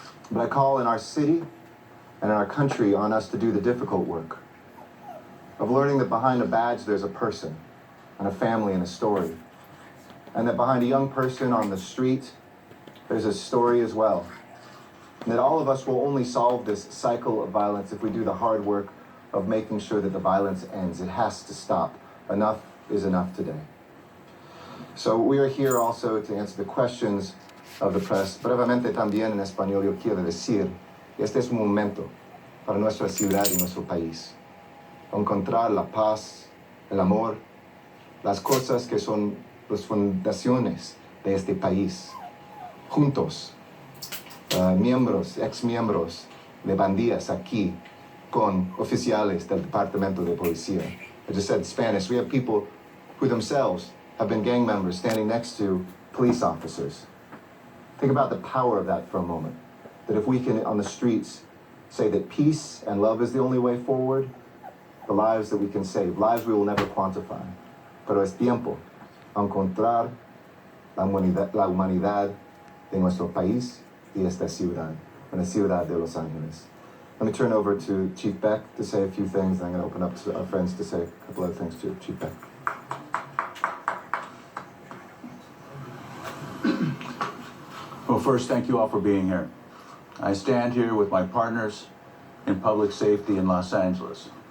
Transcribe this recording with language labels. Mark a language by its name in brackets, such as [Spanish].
[English] But I call in our city and in our country on us to do the difficult work of learning that behind a badge there's a person and a family and a story, and that behind a young person on the street there's a story as well, and that all of us will only solve this cycle of violence if we do the hard work of making sure that the violence ends. It has to stop. Enough is enough today. So we are here also to answer the questions of the press. [Spanish] Brevemente también en español yo quiero decir que este es un momento para nuestra ciudad y nuestro país. Encontrar la paz, el amor, las cosas que son las fundaciones de este país. Juntos, miembros, ex-miembros de pandillas aquí con oficiales del Departamento de Policía. [English] I just said in Spanish, we have people who themselves have been gang members standing next to police officers. Think about the power of that for a moment. That if we can, on the streets, say that peace and love is the only way forward, the lives that we can save, lives we will never quantify. [Spanish] Pero es tiempo a encontrar la humanidad de nuestro país y esta ciudad, en la ciudad de Los Angeles. [English] Let me turn over to Chief Beck to say a few things, and I'm going to open up to our friends to say a couple other things too. Chief Beck. Well, first, thank you all for being here. I stand here with my partners in public safety in Los Angeles.